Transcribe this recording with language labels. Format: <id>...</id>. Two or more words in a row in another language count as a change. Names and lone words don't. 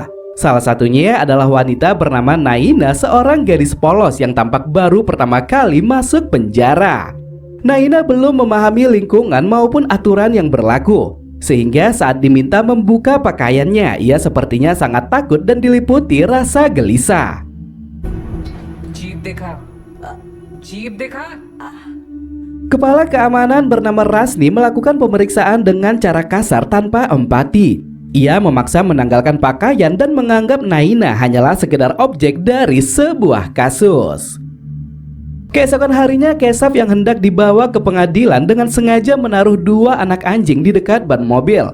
<id>Salah satunya adalah wanita bernama Naina, seorang gadis polos yang tampak baru pertama kali masuk penjara. Naina belum memahami lingkungan maupun aturan yang berlaku, sehingga saat diminta membuka pakaiannya, ia sepertinya sangat takut dan diliputi rasa gelisah.</id> <hi>जीप देखा जीप देखा</hi> <id>Kepala keamanan bernama Rasni melakukan pemeriksaan dengan cara kasar tanpa empati. Ia memaksa menanggalkan pakaian dan menganggap Naina hanyalah sekedar objek dari sebuah kasus. Keesokan harinya, Keshav yang hendak dibawa ke pengadilan dengan sengaja menaruh 2 anak anjing di dekat ban mobil.</id>